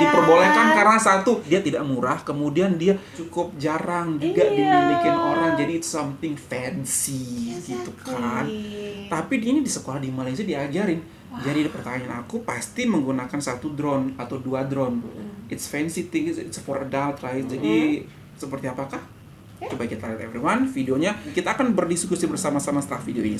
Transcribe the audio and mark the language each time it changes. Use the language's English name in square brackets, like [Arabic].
[Indonesian] diperbolehkan karena satu, dia tidak murah, kemudian dia cukup jarang juga Iya. dimiliki orang, jadi [English] it's something fancy [Indonesian] gitu kan. Tapi ini di sekolah di Malaysia diajarin. Jadi pertanyaan aku pasti menggunakan satu drone atau dua drone. [English] It's fancy thing, it's for adult, right? [Indonesian] Jadi seperti apakah? Coba kita lihat everyone videonya. Kita akan berdiskusi bersama-sama setelah video ini.